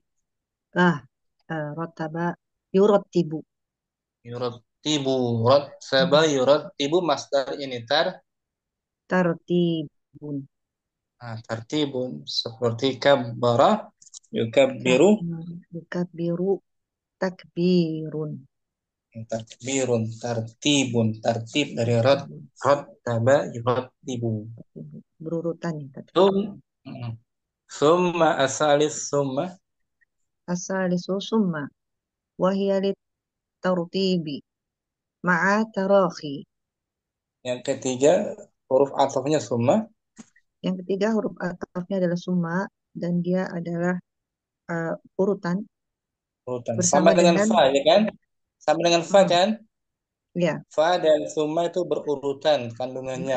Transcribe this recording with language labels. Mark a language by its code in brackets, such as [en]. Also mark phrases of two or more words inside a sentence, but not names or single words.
[ar] آه رتّب يرتّب Yurattibu. رتّب يرتّب [id] masdar ini [ar] tartibun tartibun. [id] Seperti kabbara [ar] kab yukabbiru. يكبّر تكبير تكبيرٌ. ترتيبٌ. [id] Tartib dari [ar] رتّب يرتّب. [id] berurutan ya [ar] Sum, ثمّ الثالث ثمّ الثالث ثمّ. وهي للترتيب. مع التراخي. [id] Yang ketiga, huruf atofnya summa, Yang ketiga huruf atofnya adalah summa dan dia adalah urutan urutan. Sama bersama dengan dengan fa, ya kan? Sama dengan fa mm, kan? ya Fa dan summa itu berurutan kandungannya.